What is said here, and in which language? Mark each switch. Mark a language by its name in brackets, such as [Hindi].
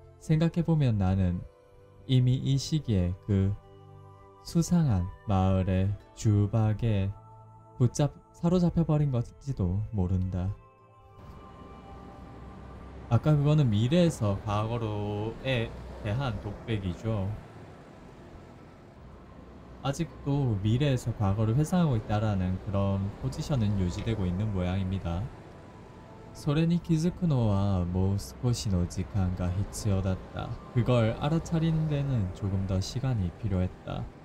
[Korean] 생각해보면 나는 이미 이 시기에 그 수상한 마을의 주박에 사로잡혀버린 것일지도 모른다. 아까 그거는 미래에서 과거로에 대한 독백이죠. 아직도 미래에서 과거를 회상하고 있다라는 그런 포지션은 유지되고 있는 모양입니다. [Japanese] それに気づくのはもう少しの時間が必要だった. [Korean] 그걸 알아차리는 데는 조금 더 시간이 필요했다.